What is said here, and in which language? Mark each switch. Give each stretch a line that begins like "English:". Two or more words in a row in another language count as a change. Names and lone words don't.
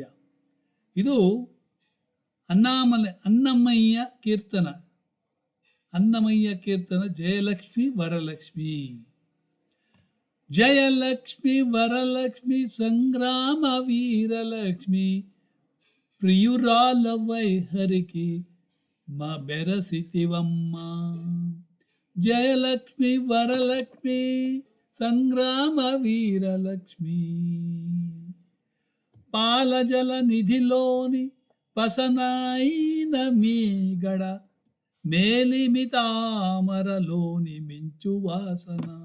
Kannada: ಇದು ಅನ್ನಮಯ್ಯ ಕೀರ್ತನ ಜಯಲಕ್ಷ್ಮಿ ವರಲಕ್ಷ್ಮಿ.
Telugu: జయలక్ష్మి వరలక్ష్మి సంగ్రామ వీరలక్ష్మి ప్రియురాలవై హరికి మా బెరసితివమ్మ. జయలక్ష్మి వరలక్ష్మి సంగ్రామ వీరలక్ష్మి. పాలజల నిధిలోని పసనాయిన మీగడ మేలిమితామరలోని మించు వాసన.